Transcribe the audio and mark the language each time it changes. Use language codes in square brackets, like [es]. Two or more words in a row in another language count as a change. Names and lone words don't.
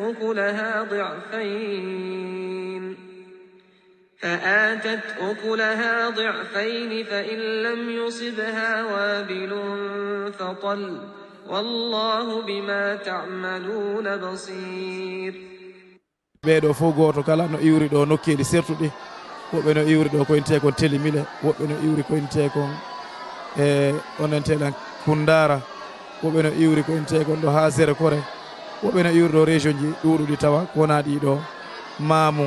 [ar] أكلها ضعفين فإن لم يصبها وابل فطل والله بما تعملون بصير. [ff] ɓeeɗo fof goto kala no iwri ɗo nokkeeli sertuɗi, woɓɓe no iwri ɗo koyinte kon telimile, woɓɓe no iwri koyinte kon onenteɗan Kundara, woɓɓe no iwri koyinte kon ɗo ha Zere Kore, woɓɓe no iwri ɗo région ji ɗuɗuɗi tawa kowona ɗiɗo Mamum.